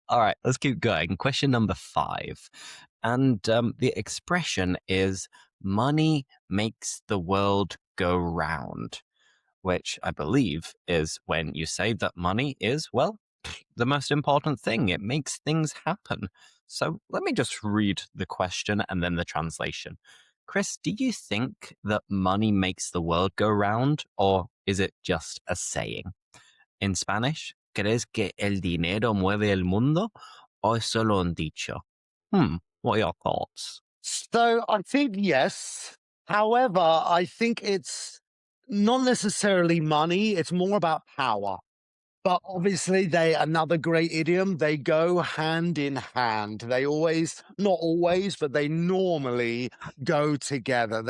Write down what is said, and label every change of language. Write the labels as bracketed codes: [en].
[en] All right, let's keep going. Question number 5. And the expression is money makes the world go round, which I believe is when you say that money is, well, the most important thing. It makes things happen. So let me just read the question and then the translation. Chris, do you think that money makes the world go round, or is it just a saying? In Spanish, [es] ¿crees que el dinero mueve el mundo o es solo un dicho? [en] What are your thoughts? So I think yes. However, I think it's not necessarily money. It's more about power. But obviously, another great idiom, they go hand in hand. They always, not always, but they normally go together.